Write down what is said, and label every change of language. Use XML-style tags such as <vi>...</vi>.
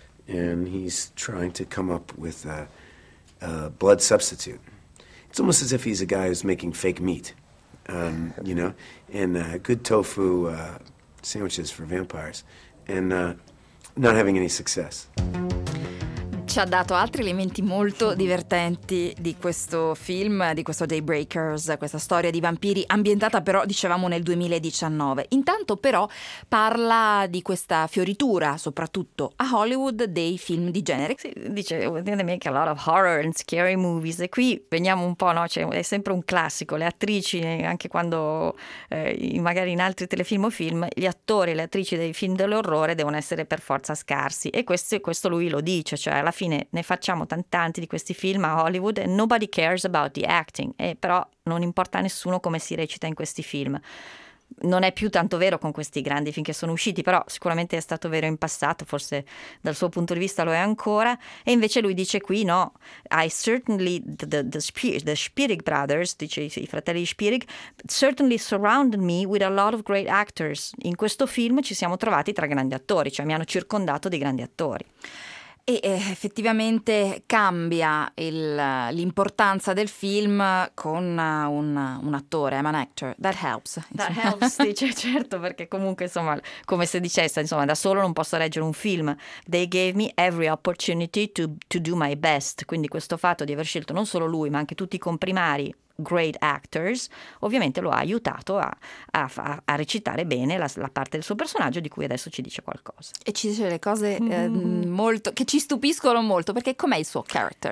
<en>And he's trying to come up with a blood substitute. It's almost as if he's a guy who's making fake meat, and good tofu sandwiches for vampires, and not having any success.</en> <it>Ci ha dato altri elementi molto divertenti di questo film, di questo Daybreakers, questa storia di vampiri ambientata però, dicevamo, nel 2019. Intanto però parla di questa fioritura, soprattutto a Hollywood, dei film di genere. Sì, dice,</it> <en>they make a lot of horror and scary movies.</en> <it>E qui veniamo un po', no? Cioè, è sempre un classico, le attrici, anche quando magari in altri telefilm o film, gli attori e le attrici dei film dell'orrore devono essere per forza scarsi. E questo lui lo dice, cioè alla fine ne facciamo tanti di questi film a Hollywood</it> <en>and nobody cares about the acting,</en> <it>però non importa a nessuno come si recita in questi film. non è più tanto vero con questi grandi film che sono usciti, però sicuramente è stato vero in passato, forse dal suo punto di vista lo è ancora. E invece lui dice qui no,</it> <en>I certainly, the Spierig brothers,</en> <it>dice i fratelli Spierig,</it> <en>certainly surrounded me with a lot of great actors.</en> <it>In questo film ci siamo trovati tra grandi attori, cioè mi hanno circondato di grandi attori. E effettivamente cambia l'importanza del film con un attore,</it> <en>I'm an actor, that helps. That helps,</en> <it>dice, certo, perché comunque, insomma, come se dicesse, insomma, da solo non posso reggere un film.</it> <en>They gave me every opportunity to do my best.</en> <it>Quindi questo fatto di aver scelto non solo lui, ma anche tutti i comprimari,</it> <en>great actors,</en> <it>ovviamente lo ha aiutato a recitare bene la parte del suo personaggio, di cui adesso ci dice qualcosa. E ci dice le cose molto, che ci stupiscono molto, perché com'è il suo character,</it>